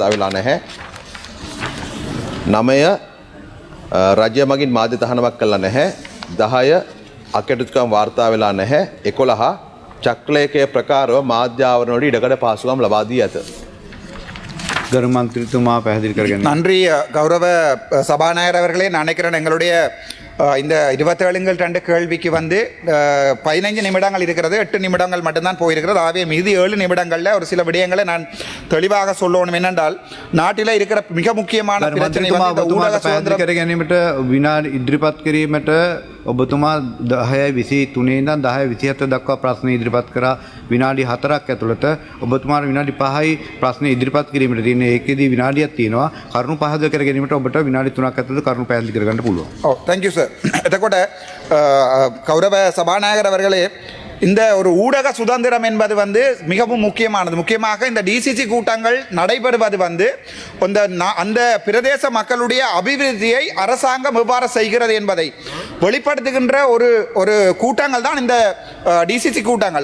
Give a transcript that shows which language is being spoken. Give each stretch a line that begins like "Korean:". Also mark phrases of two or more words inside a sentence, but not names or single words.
Sinhala: එහෙම වාර්තා වෙලා නැහැ. 9 රජය මගින් මාධ්‍ය තහනමක් කළා නැහැ. 10 අකටයුතුකම් වාර්තා වෙලා නැහැ. 11 චක්‍රලේඛය ප්‍රකාරව මාධ්‍ය ආවරණවලට ඉඩකඩ පහසුකම් ලබා දී ඇත. ගරු මන්ත්‍රීතුමා පැහැදිලි කරගන්න.
Tamil: நன்றி கௌரவ சபாநாயகர் அவர்களே. நான் நினைக்கிறேன் எங்களுடைய இந்த 27 கேள்விக்கு வந்து 15 நிமிடங்கள் இருக்கிறது, 8 நிமிடங்கள் மட்டும்தான் போயிருக்கிறது. ஆகவே மீதி 7 நிமிடங்களில் ஒரு சில விடயங்களை நான் தெளிவாக சொல்லணும். என்னென்றால் நாட்டில் இருக்கிற மிக முக்கியமான பிரச்சனை வந்து இந்த ஊடக சுதந்திரம்.
Sinhala: කර ගැනීමට විනාඩි ඉදිරිපත් කිරීමට ඔබතුමා 10:23 ඉඳන් 10:27 දක්වා ප්‍රශ්න ඉදිරිපත් කරා. විනාඩි 4ක් ඇතුළත ඔබතුමාට විනාඩි 5යි ප්‍රශ්න ඉදිරිපත් කිරීමට තියෙන. ඒකෙදී විනාඩියක් තියෙනවා. කරුණු පහදව කර ගැනීමට ඔබට විනාඩි 3ක් ඇතුළත කරුණු පැහැදිලි කරගන්න පුළුවන්.
English: Oh thank you sir.
Tamil: එතකොට கௌரவ சபாநாயகர் அவர்களே, இந்த ஒரு ஊடக சுதந்திரம் என்பது வந்து மிகவும் முக்கியமானது. முக்கியமாக இந்த டிசிசி கூட்டங்கள் நடைபெறுவது வந்து அந்த பிரதேச மக்களுடைய அபிவிருத்தியை அரசாங்கம் எவ்வாறு செய்கிறது என்பதை வெளிப்படுத்துகின்ற ஒரு கூட்டங்கள் தான் இந்த டிசிசி கூட்டங்கள்.